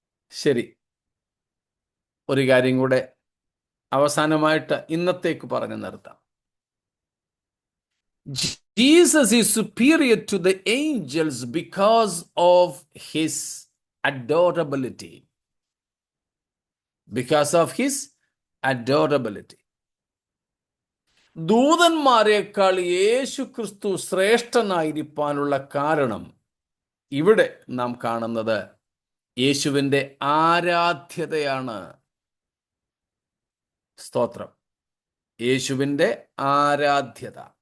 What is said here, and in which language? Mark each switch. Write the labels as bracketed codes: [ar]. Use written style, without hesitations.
[ml] ശരി, ഒരു കാര്യം കൂടെ അവസാനമായിട്ട് ഇന്നത്തേക്ക് പറഞ്ഞു നിർത്താം. [en] Jesus is superior to the angels because of his adorability. Because of his adorability. [ml] ദൂതന്മാരെക്കാൾ യേശു ക്രിസ്തു ശ്രേഷ്ഠനായിരിക്കാനുള്ള കാരണം ഇവിടെ നാം കാണുന്നത് യേശുവിൻ്റെ ആരാധ്യതയാണ്. സ്തോത്രം. യേശുവിൻ്റെ ആരാധ്യത.